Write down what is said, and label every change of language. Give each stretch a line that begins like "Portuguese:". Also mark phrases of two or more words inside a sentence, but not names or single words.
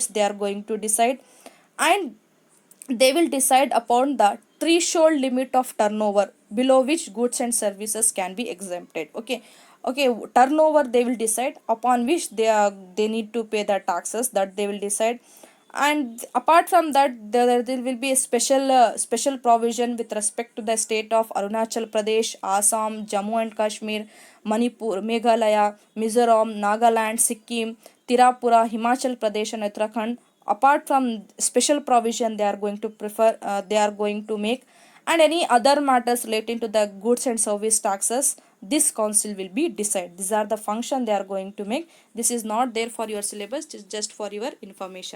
English: They are going to decide, and they will decide upon the threshold limit of turnover below which goods and services can be exempted. Okay, turnover they will decide, upon which they need to pay the taxes, that they will decide. And apart from that, there will be a special provision with respect to the state of Arunachal Pradesh, Assam, Jammu and Kashmir, Manipur, Meghalaya, Mizoram, Nagaland, Sikkim, Tirapura, Himachal Pradesh and Uttarakhand. Apart from special provision they are going to they are going to make, and any other matters relating to the goods and service taxes, this council will be decide. These are the function they are going to make. This is not there for your syllabus, it is just for your information.